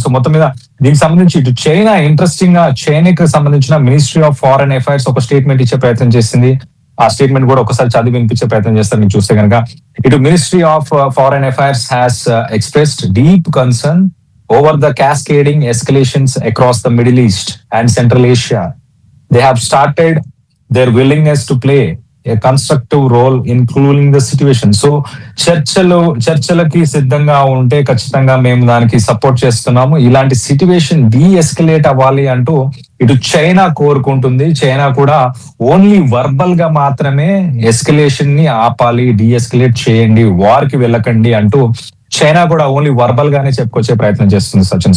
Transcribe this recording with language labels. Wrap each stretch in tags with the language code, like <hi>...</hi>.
<te>So మొత్తం మీద దీనికి సంబంధించి ఇటు చైనా ఇంట్రెస్టింగ్ గా చైనాకి సంబంధించిన మినిస్ట్రీ ఆఫ్ ఫారెన్ అఫైర్స్ ఒక స్టేట్మెంట్ ఇచ్చే ప్రయత్నం చేసింది. ఆ స్టేట్మెంట్ కూడా ఒకసారి చదివి వినిపించే ప్రయత్నం చేస్తారు మీకు చూస్తే కనుక. ఇటు</te> <en>Ministry of foreign affairs has expressed deep concern over the cascading escalations across the Middle East and Central Asia. They have started their willingness to play a constructive role in cooling the situation.</en> <te>So చర్చలకి సిద్ధంగా ఉంటే ఖచ్చితంగా మేము దానికి support చేస్తున్నాము. ఇలాంటి situation escalate అవ్వాలి అంటూ ఇటు చైనా కోరుకుంటుంది. చైనా కూడా ఓన్లీ వర్బల్ గా మాత్రమే ఎస్కలేషన్ ని ఆపాలి, ఎస్కలేట్ చేయండి, వార్ కి వెళ్ళకండి అంటూ చైనా కూడా ఓన్లీ వర్బల్ గానే చెప్పుకొచ్చే ప్రయత్నం చేస్తుంది సచిన్.</te>